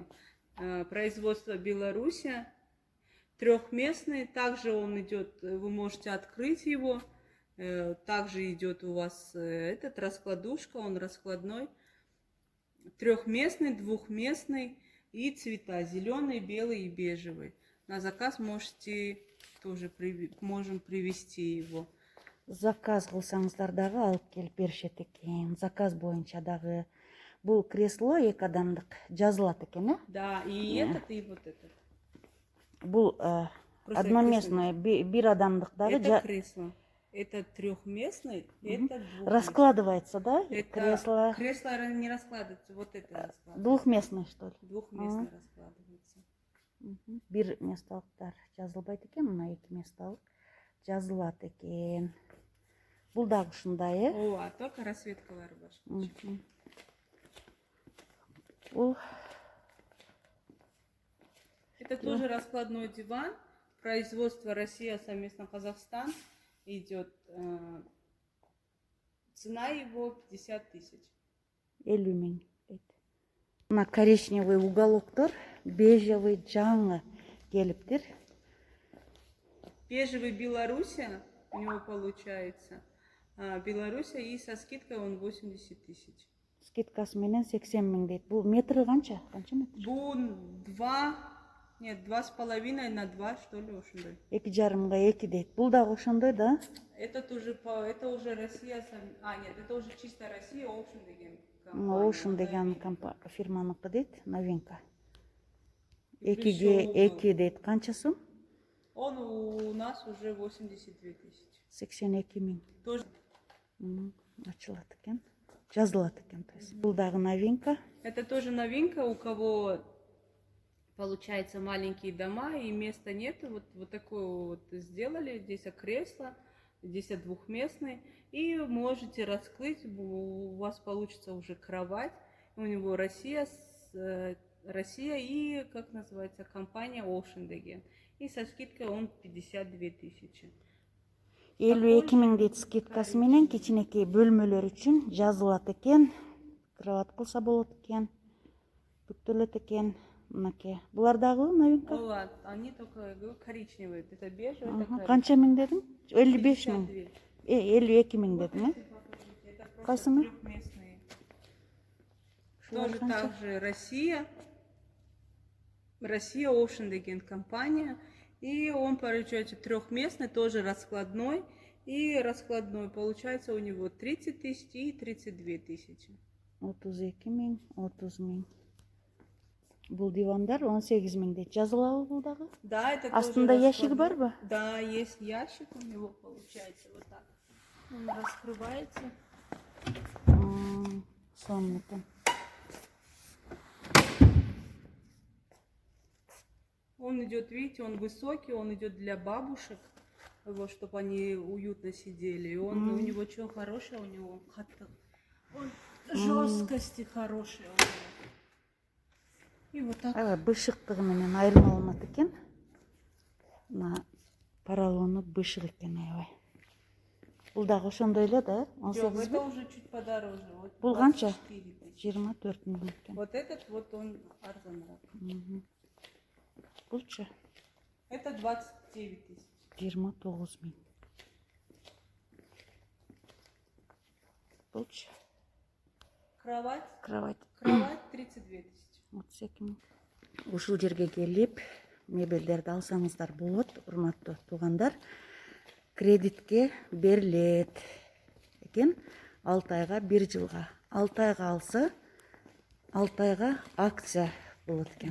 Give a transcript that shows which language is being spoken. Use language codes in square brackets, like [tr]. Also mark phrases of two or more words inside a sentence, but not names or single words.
[ru] Производство Беларуси. Трехместный. Также он идет, вы можете открыть его. Также идет у вас этот раскладушка, он раскладной. Трехместный, двухместный и цвета зеленый, белый и бежевый. На заказ можете тоже можем привезти его. [ky] Заказ кылсаңыздар дагы алып келип беришет экен. Заказ боюнча дагы бул кресло 2 адамдык жазылат экен, э? [ru] Да, и этот, и вот этот. [ky] Бул одноместный, 1 адамдык дагы. [ru] Это кресло. Это трехместный, это двухместный. Раскладывается, да? Это Кресло. Кресло не раскладывается, вот это раскладывается. Двухместный, что ли? Двухместный раскладывается. [ky] Бир месталыктар жазылбайт экен, мына 2 месталык жазылат экен. Бул дагы ушундай, э? Ооба, только расцветкалары башкача. Бул [ru] это тоже раскладной диван. Производство Россия, совместно Казахстан. Идет цена его 50 тысяч. [ky] 50 миң. Мына коричневый уголоктор, бежевый жаңы келиптир. [ru] Бежевый Белоруссия у него получается. Белоруссия и со скидкой он 80 тысяч. [ky] Скидкасы менен 80 миң дейт. Бул метрі канча? Канча метр? [ru] Бул 2,5 на 2, что ли, [ky] ошондой. 2,5 2 дейт. Бул дагы ошондой, да? [ru] Это уже Россия. Нет, это уже чисто Россия, [ky] Ocean деген. Ocean деген фирманыкы дейт, новинка. 2ге 2 дейт. Канча сум? [ru] Он у нас уже 82 тысячи. [ky] 82 миң. Тоже. Ачылат экен. Жазылат экен, [ru] то есть. [ky] Бул дагы новинка. [ru] Это тоже новинка, у кого получается маленькие дома и места нет, вот такое вот сделали, здесь кресло, здесь двухместный, и можете раскрыть, у вас получится уже кровать, у него Россия и, как называется, компания Ocean. И со скидкой он 52 тысячи. [ky] 52 миң дейт скидкасы менен кичинекей бөлмөлөр үчүн жазылат экен. Кровать кылса болот экен. Бүктөлөт экен. Мынакей. Булар дагы новинка. [ru] Ладно, они только коричневые, это бежевый, это [ky] Канча миң дедиң? 55 миң. 52. 52 миң дедиң, [ru] Это [ky] Кайсыны? [ru] просто трехместные. Тоже так же Россия Ocean деген компания. И он получается трехместный, тоже раскладной. И раскладной получается у него 30 тысяч и 32 тысячи. [ky] 32 миң, 30 миң. Бул дивандар 18 миң дейт. Жазылабы бул дагы? [ru] Да, это [ky] Астында [ru] тоже ящик раскладной. [ky] барбы? [ru] Да, есть ящик у него, получается вот так. Он раскрывается. [ky] Сонун экен. [ru] Он идет, видите, он высокий, он идет для бабушек, вот, чтобы они уютно сидели. И он, у него что хорошее, у него он жесткости хорошие у него. И вот так. [ky] Бышыктыгы менен айырмаланат экен. Мына поролону бышык экен, аябай. Бул дагы ошондой эле да, 18 [ru] Это уже чуть подороже. Вот [ky] Бул канча? [ru] 24 тысячи. [ky] 24 миң экен. [ru] Вот этот вот он арзаныраак. [ky] Булчу [ru] Это 29 тысяч. [ky] 29 миң. Булчу [ru] Кровать кровать 32 тысячи. [ky] 32 миң. Ушул жерге келип мебелдерди алсаңыздар болот, урматтуу туугандар. Кредитке берилет экен 6 айга 1 жылга. 6 айга алса 6 айга акция болот экен.